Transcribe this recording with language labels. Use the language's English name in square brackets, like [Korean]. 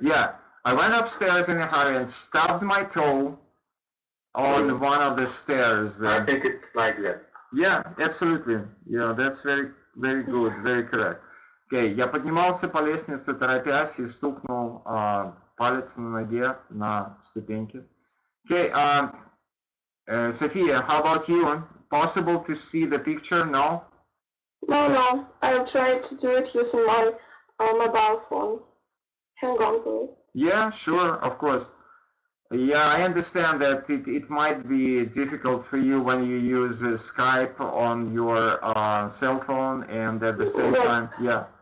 [English] Yeah, I went upstairs in a hurry and stubbed my toe on one of the stairs. I think it's like that. Yeah, absolutely. Yeah, that's very, very good, very correct. [Russian] Okay, я поднимался по лестнице, торопясь, и стукнул палец на ноге на ступеньке. [English] Okay, Sophia, how about you? Possible to see the picture? No? No, I'll try to do it using my mobile phone. Hang on, please. Yeah, sure, of course. Yeah, I understand that it might be difficult for you when you use Skype on your cell phone and at the same time, yeah.